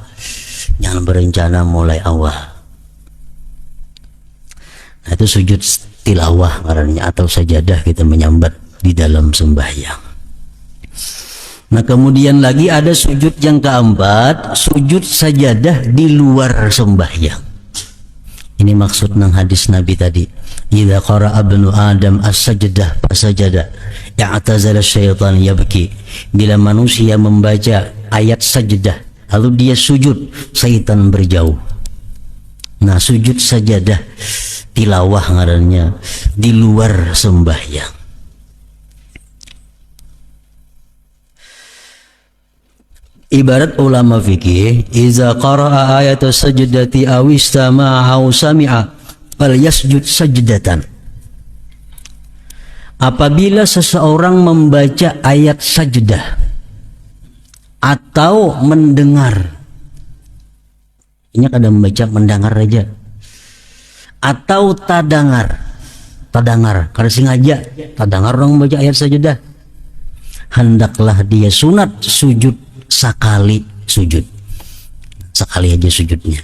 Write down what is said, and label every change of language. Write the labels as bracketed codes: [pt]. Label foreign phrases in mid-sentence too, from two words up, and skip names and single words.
[id] Jangan berencana mulai awal. Nah, itu sujud tilawah karena atau sajadah kita menyambat di dalam sembahyang. Nah, kemudian lagi ada sujud yang keempat, sujud sajadah di luar sembahyang. [bjn] Ini maksud nang hadis Nabi tadi, [ar] إذا قرأ ابن آدم السجدة فسجد اعتزل الشيطان يبكي. [id] Bila manusia membaca ayat sajdah lalu dia sujud, syaitan berjauh. [bjn] Nah, sujud sajadah tilawah ngarannya di luar sembahyang. [id] Ibarat ulama fikih, [ar] إذا قرأ آية سجدة أو استمع أو سمع فليسجد سجدة. [id] Apabila seseorang membaca ayat sajdah atau mendengar, ini kadang membaca mendengar aja, atau tadangar karena sengaja tadangar orang membaca ayat sajdah, hendaklah dia sunat sujud sekali aja sujudnya.